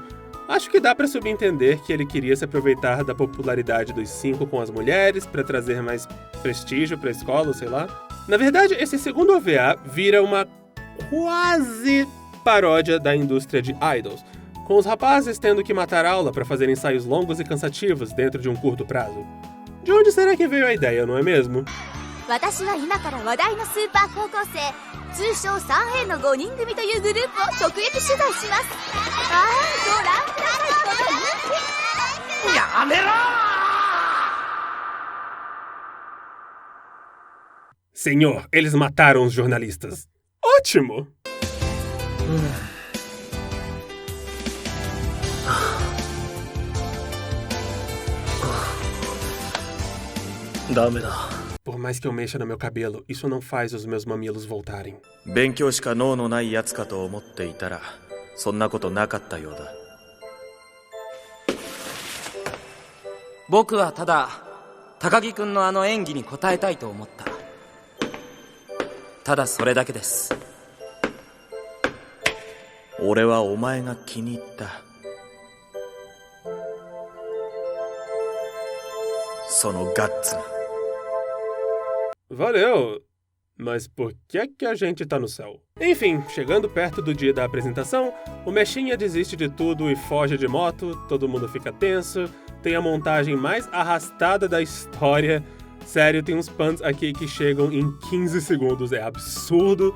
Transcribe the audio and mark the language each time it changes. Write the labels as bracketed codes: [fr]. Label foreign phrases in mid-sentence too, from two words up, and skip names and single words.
[pt] Acho que dá pra subentender que ele queria se aproveitar da popularidade dos 5 com as mulheres pra trazer mais prestígio pra escola, sei lá. Na verdade, esse segundo OVA vira uma quase paródia da indústria de idols, com os rapazes tendo que matar aula pra fazer ensaios longos e cansativos dentro de um curto prazo. De onde será que veio a ideia, não é mesmo? [ja] 私は今から話題のスーパー高校生通称 3A の5人組というグループを直撃取材します。あー、ご覧ください、この人気。やめろ [pt] Senhor, eles mataram os jornalistas. Ótimo! [ja] ダメだ。 [pt] Por mais que eu mexa no meu cabelo, isso não faz os meus mamilos voltarem. [ja] 勉強しか脳のないやつかと思っていたらそんなことなかったようだ。僕はただ高木くんのあの演技に応えたいと思った。ただそれだけです。俺はお前が気に入った。そのガッツが。 [pt] Valeu! Mas por que é que a gente tá no céu? Enfim, chegando perto do dia da apresentação, o Mechinha desiste de tudo e foge de moto, todo mundo fica tenso, tem a montagem mais arrastada da história. Sério, tem uns punts aqui que chegam em 15 segundos, é absurdo.